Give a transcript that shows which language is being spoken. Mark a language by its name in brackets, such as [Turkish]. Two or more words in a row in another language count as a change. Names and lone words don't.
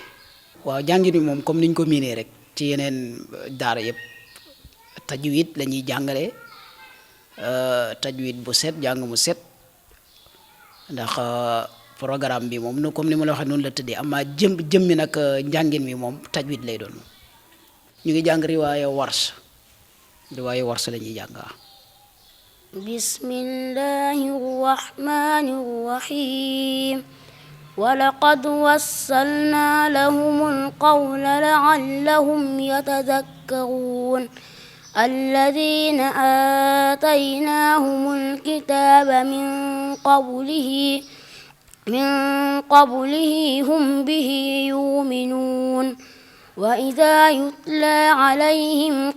[Wolof] waaw jàngin bi moom comme niñ ko miinee rek ci yeneen daara yëpp tajwid la ñuy jàngale tajwid bu set jàng mu set ndax programme bi moom comme ni ma la waxee noonu la tëddee amaa jëmmi nag njàngin mi moom tajwid lay doon ñu ngi jàng riwaaya wars la ñuy jàng waaw. [Arabic] بسم الله الرحمن الرحيم ولقد وصلنا لهم القول لعلهم يتذكرون الذين آتيناهم الكتاب من قبله هم به يؤمنون وإذا يتلى عليهم